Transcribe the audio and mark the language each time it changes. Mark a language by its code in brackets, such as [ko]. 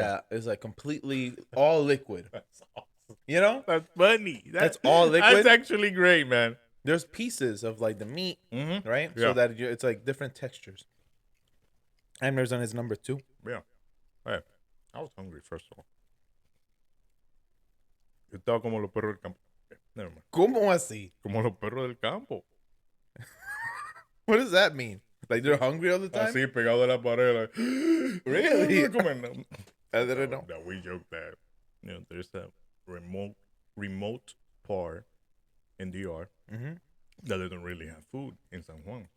[en] that is like completely all liquid. You know? That's funny. That's all liquid? That's actually great, man. There's pieces of like the meat, Mm-hmm. right? Yeah. So that it's like different textures. Abner's on his number 2. Yeah. Hey, I was hungry, first of all. [es] Yo estaba como los perros del campo. [en] Okay, never mind. [es] ¿Cómo así? Como los perros del campo. [en] What does that mean? Like they're hungry all the time? [es] Así, pegado de la pared. Like, [en] Really? [es] Comiendo. [en] I didn't know. That we joke that, you know, there's a remote part in DR Mm-hmm. that they don't really have food in San Juan.